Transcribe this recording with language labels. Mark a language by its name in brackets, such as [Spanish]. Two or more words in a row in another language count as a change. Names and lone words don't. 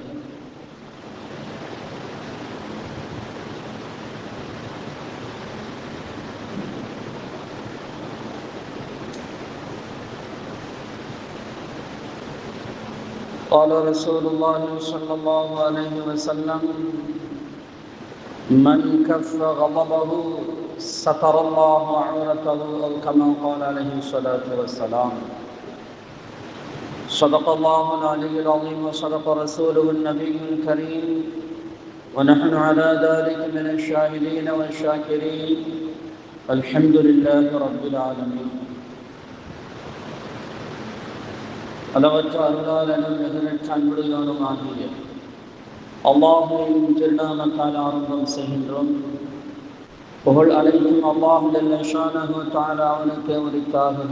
[Arabic] قال رسول الله صلى الله عليه وسلم: من كف غضبه ستر الله عورته، أو كما قال عليه الصلاة والسلام. صدق الله العلي العظيم وصدق رسوله النبي الكريم، ونحن على ذلك من الشاهدين والشاكرين. الحمد لله رب العالمين. [Tamil] அளவற்ற அருளாளனும் மிகநற்ற அன்புடையோனும் ஆகிய அல்லாஹுவின் திருநாமத்தால் ஆரம்பம் செய்கின்றோம். புகழ் அனைத்தும் [Arabic] الله جل شأنه تعالى [Tamil] அவனுக்கே உரித்தாகுக.